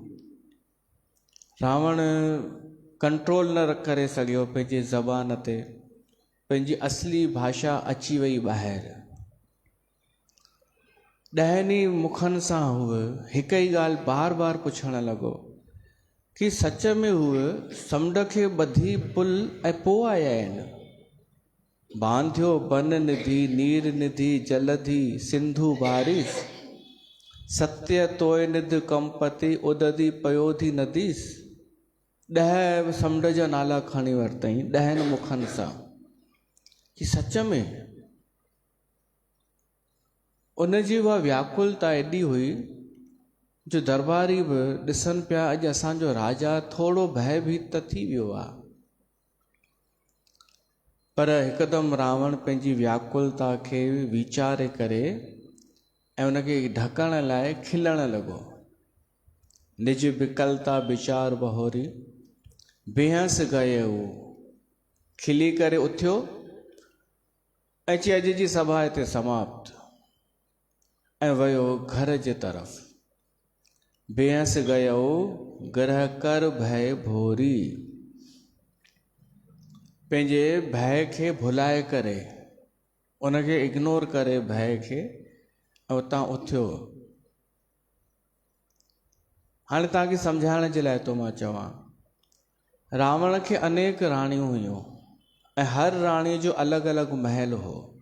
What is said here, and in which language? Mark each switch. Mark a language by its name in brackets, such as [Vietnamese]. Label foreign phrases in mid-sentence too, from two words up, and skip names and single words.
[Sindhi] रावण कंट्रोल न करे सघियो पंहिंजे ज़बान ते, पंहिंजी असली भाषा अची वई ॿाहिरि। ॾहनि मुखनि सां हूअ हिकु ई ॻाल्हि बार बार पुछणु लॻो कि सच में हूअ समुंड खे ॿधी पुल ऐं पोइ आया आहिनि। [Awadhi] बांधियो बन निधि नीर निधि जलधि सिंधु बारिश, सत्य तोय निध कंपति उदधि पयोधि नदीस। [Sindhi] 10 समुंड जा नाला खणी वरितई 10 मुखनि सां कि सच में उनजी उहा व्याकुलता एॾी हुई जो दरबारी बि ॾिसनि पिया अॼु असांजो राजा थोरो भयभीत त थी वियो आहे। पर हिकदमि रावण पंहिंजी व्याकुलता खे वीचारे करे ऐं उनखे ढकण लाइ खिलण लॻो। [Awadhi] निज विकलता विचार बहोरी बेहस गए हू। [Sindhi] खिली करे उथियो ऐं चई अॼु जी सभा हिते समाप्त, ऐं वियो घर जे तरफ़। [Awadhi] बेहस गयो ग्रह कर भय भोरी। [Sindhi] पंहिंजे भय खे भुलाए करे, उनखे इग्नोर करे भय खे, ऐं उतां उथियो। हाणे तव्हांखे सम्झाइण जे लाइ थो मां चवां, रावण खे अनेक राणियूं हुयूं ऐं हर राणीअ जो अलॻि अलॻि महल हो।